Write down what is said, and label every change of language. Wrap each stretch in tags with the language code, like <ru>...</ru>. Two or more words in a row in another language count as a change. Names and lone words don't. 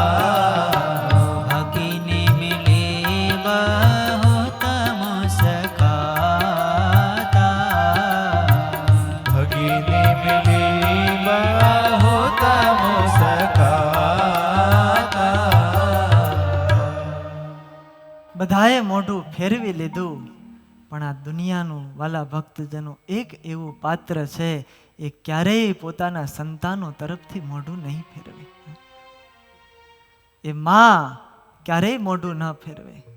<hi>भगिनी मिली बहुत मुस्काता. भगिनी मिली बहुत मुस्काता.</hi> <gu>બધાએ મોઢું ફેરવી લીધું, પણ આ દુનિયાનું વાલા ભક્તજનો એક એવું પાત્ર છે, એ ક્યારેય પોતાના સંતાનો તરફથી મોઢું નહીં ફેરવે. એ માં ક્યારેય મોઢું ન ફેરવે.</gu>